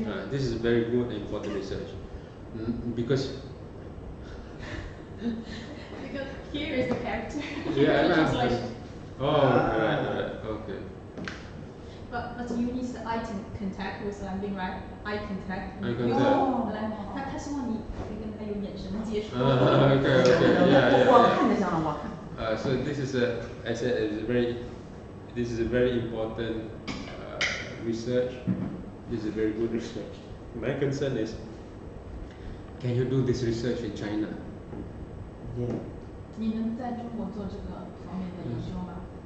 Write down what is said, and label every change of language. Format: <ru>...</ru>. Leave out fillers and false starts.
<en>This is very good and important research. Because here is the character. yeah, The I translation. right, okay. But you need the eye contact with landing, right? Eye contact. Eye contact.</en> <zh>他希望你可以跟他有眼神接触。</zh> <en>Okay, yeah.</en> <zh>我看就行了，我看。</zh> <en>So this is I said, this is a very important research. This is a very good research. My concern is, can you do this research in China? Yeah.</en> <zh>你能在中国做这个方面的研究吗？</zh>